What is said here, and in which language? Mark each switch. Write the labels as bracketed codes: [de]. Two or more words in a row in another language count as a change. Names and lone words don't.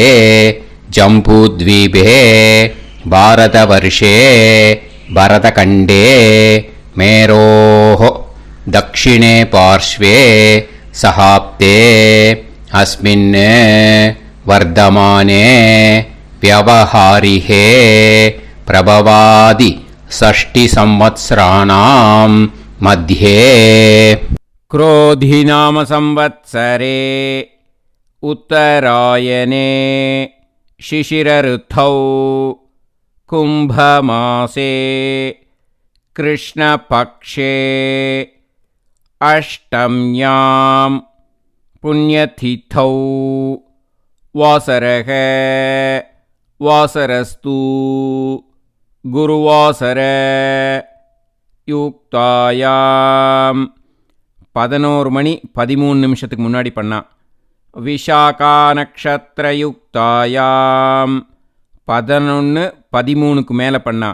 [sa] जम्बूद्वीपे भारतवर्षे भरतखण्डे मेरोः दक्षिणे पार्श्वे शकाब्दे अस्मिन् वर्तमाने व्यवहारिहे प्रभवादि षष्टि संवत्सराणां मध्ये. क्रोधिनाम संवत्सरे उत्तरायणे शिशिरऋतौ कुम्भमासे कृष्णपक्षे अष्टम्यां पुण्यतिथौ वासरः वासरस्तु गुरुवासर युक्तायाम्. [ta] 11 மணி 13 நிமிஷத்துக்கு முன்னாடி பண்ணா. [sa] विशाखा नक्षत्र युक्तायाम् [ta] 11:13க்கு மேலே பண்ணா.